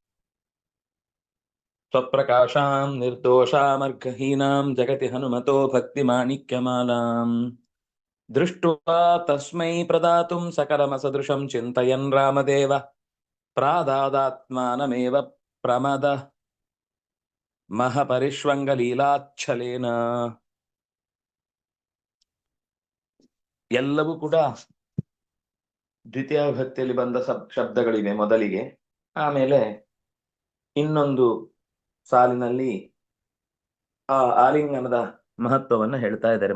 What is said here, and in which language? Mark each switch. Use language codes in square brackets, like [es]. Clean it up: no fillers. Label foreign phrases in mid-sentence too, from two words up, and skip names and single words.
[sa] स्वप्रकाशां निर्दोषामर्घहीनां जगति हनुमतो भक्तिमाणिक्यमालाम् दृष्ट्वा तस्मै प्रदातुं सकलमसदृशं चिन्तयन् रामदेव प्रादादात्मानमेव प्रमद महपरिष्वङ्गलीलाच्छलेन [kn] ಎಲ್ಲವೂ ಕೂಡ ದ್ವಿತೀಯ ವಿಭಕ್ತಿಯಲ್ಲಿ ಬಂದ ಶಬ್ದಗಳಿವೆ ಮೊದಲಿಗೆ. ಆಮೇಲೆ ಇನ್ನೊಂದು ಸಾಲಿನಲ್ಲಿ ಆ ಆಲಿಂಗನದ ಮಹತ್ವವನ್ನ ಹೇಳ್ತಾ ಇದ್ದಾರೆ.